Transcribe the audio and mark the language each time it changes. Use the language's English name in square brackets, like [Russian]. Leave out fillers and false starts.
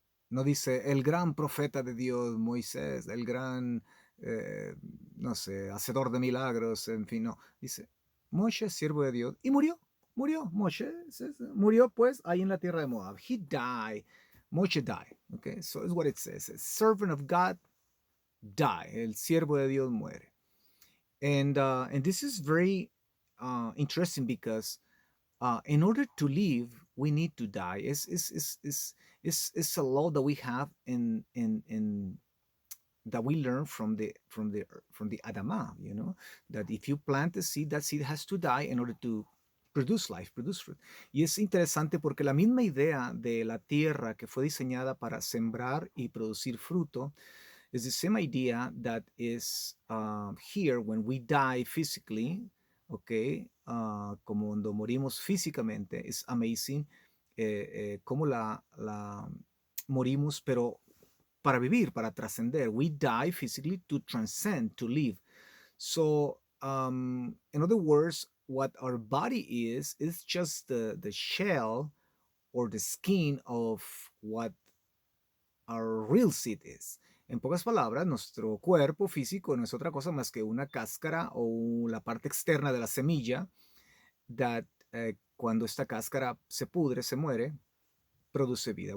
[Spanish] No dice el gran profeta de Dios, Moisés, el gran, eh, no sé, hacedor de milagros, en fin, no. Dice, Moshe, siervo de Dios, y murió, Moshe, murió pues ahí en la tierra de Moab. [English] He died, Moshe died, okay, so it's what it says. A servant of God die, [Spanish] el siervo de Dios muere. [English] And this is very interesting because in order to live, we need to die. It's a law that we have in that we learn from the Adamah, that if you plant a seed, that seed has to die in order to produce life, produce fruit. [Spanish] Y es interesante porque la misma idea de la tierra que fue diseñada para sembrar y producir fruto [English] is the same idea that is here when we die physically, [Spanish] okay, como cuando morimos físicamente. Es amazing cómo la morimos, pero para vivir, para trascender. [English] We die physically to transcend, to live. So, in other words, what our body is just the shell or the skin of what our real seed is. [Spanish] En pocas palabras, nuestro cuerpo físico no es otra cosa más que una cáscara o la parte externa de la semilla that cuando esta cáscara se pudre, se muere, produce vida.